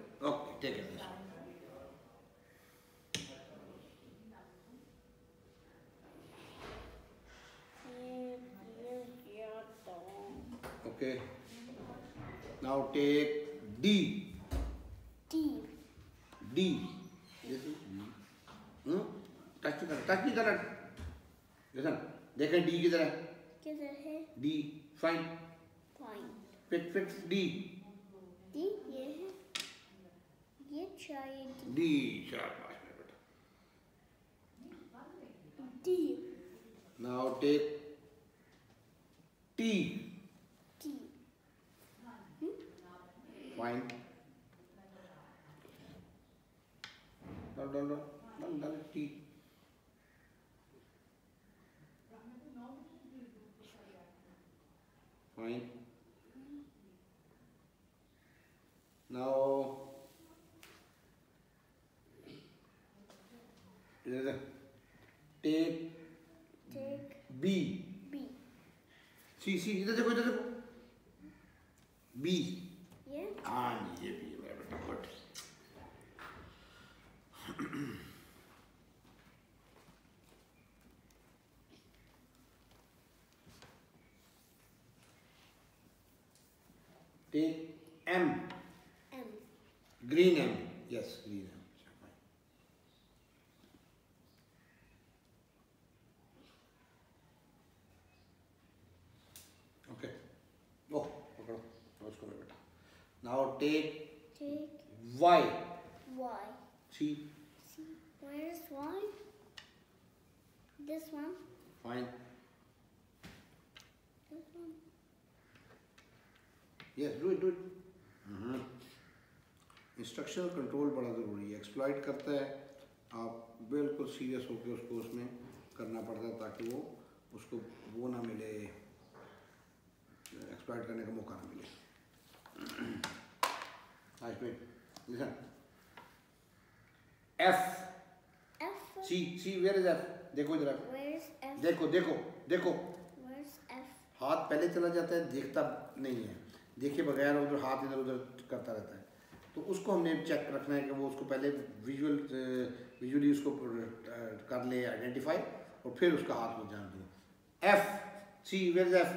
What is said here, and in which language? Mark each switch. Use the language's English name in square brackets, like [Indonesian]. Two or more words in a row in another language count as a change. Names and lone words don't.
[English] Okay, take it. This one. Okay. Now take D. D. D. This is D. [Hindi] Touch नहीं करना। Listen. देखें D किधर है? किधर है? [English] D. Find. Fine. Pick D. [Hindi] D ये है। ये चाहिए D. D. शाबाश मेरे बेटा। [English] D. Now take T. T. Find. [Hindi] डाल T. Fine. [English] Now take B. B. [Hindi] See इधर देखो B. [English] Yeah. [Hindi] हाँ ये B है बेटा, [English] गुड. Take M. M. Green M. Yes, green M. Okay. [Hindi] Oh, पकड़ो. उसको ले बेटा. [English] Now take Y. Y. See. See, where is Y? This one. Fine. This one. Yes, do it. instructional control [Hindi] बड़ा ज़रूरी है. एक्सप्लॉइट करता है, आप बिल्कुल सीरियस होकर उसको उसमें करना पड़ता है ताकि वो उसको वो ना मिले, एक्सप्लॉइट करने का मौका ना मिले. [English] लिसन. F. F. See, where is F? [Hindi] देखो इधर. [English] Where is F? [Hindi] देखो. [English] Where is F? [Hindi] हाथ पहले चला जाता है, देखता नहीं है, देखे बगैर उधर हाथ इधर उधर करता रहता है. तो उसको हमने चेक रखना है कि वो उसको पहले विजुअली उसको कर ले, आइडेंटिफाई, और फिर उसका हाथ को जान दो. [English] F. See, where is F?